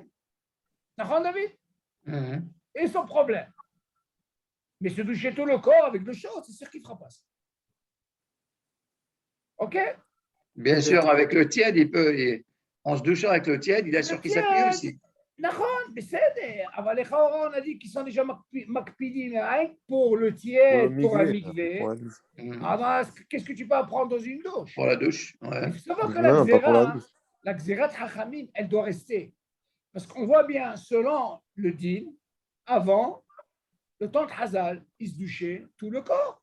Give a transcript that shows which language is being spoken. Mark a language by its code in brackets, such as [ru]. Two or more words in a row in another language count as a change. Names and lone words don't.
[fr] D'accord, David? Hmm. Et son problème. Mais se doucher tout le corps avec l'eau chaude, c'est sûr qu'il ne fera pas ça. OK? Bien sûr, avec le tiède, en se douchant avec le tiède, il a sur qui s'appuyer aussi. [he] נכון, בסדר, אבל לכאורה [fr] on a dit qu'ils sont déjà מקפידים pour le tiède, pour un mikvé. Pour la douche. Hmm. Alors, qu'est-ce que tu peux apprendre dans une douche? Pour la douche. Ouais. Il faut savoir que Non, pas pour la douche. la [he] גזרת חכמים, [fr] elle doit rester. Parce qu'on voit bien, selon le din, avant, le temps de Hazal, ils se douchaient tout le corps.